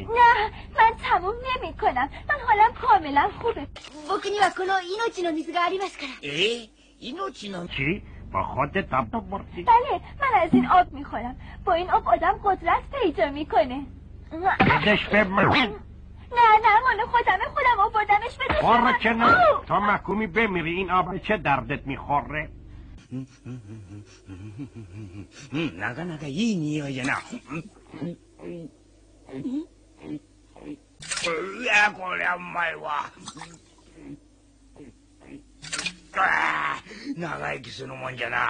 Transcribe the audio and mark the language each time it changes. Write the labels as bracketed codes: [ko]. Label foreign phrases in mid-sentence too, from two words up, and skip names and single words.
[fa] نه من تموم نمی کنم. من حالم کاملا خوبه. [ja] 僕にはこの命の水がありますから。命の [fa] چی؟ با خودت آب بردی؟ بله من از این آب میخورم. با این آب آدم قدرت پیدا میکنه. بدش به من. نه مال خودم آوردمش بدش. بارا که نه تا محکومی بمیری. این آب چه دردت میخوره؟ [ja] なかなかいい匂いじゃな。うわ、こりゃうまいわ。長生きするもんじゃな。